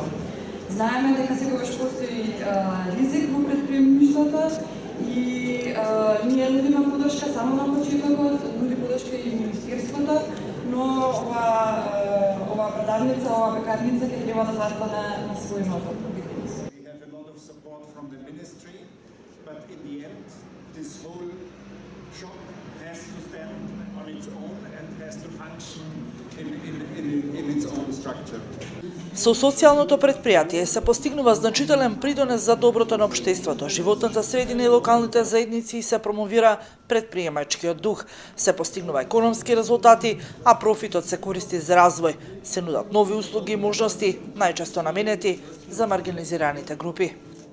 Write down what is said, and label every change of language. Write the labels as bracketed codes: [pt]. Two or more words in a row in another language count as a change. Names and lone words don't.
[mk] Знаеме дека секогаш постои ризик во предприемништвото и ние нудиме поддршка само на почетокот, нуди поддршка и Министерството, но ова продавница, ова пекарница ќе треба да застане на свој ногот. [en] We have a lot of support from the ministry, but in the end this whole shop has to stand on its own and has to function in its own structure. [mk] Со социјалното предпријатие се постигнува значителен придонес за доброто на општеството, животната средина и локалните заедници и се промовира предприемачкиот дух. Се постигнува економски резултати, а профитот се користи за развој. Се нудат нови услуги и можности, најчесто наменети за маргинализираните групи.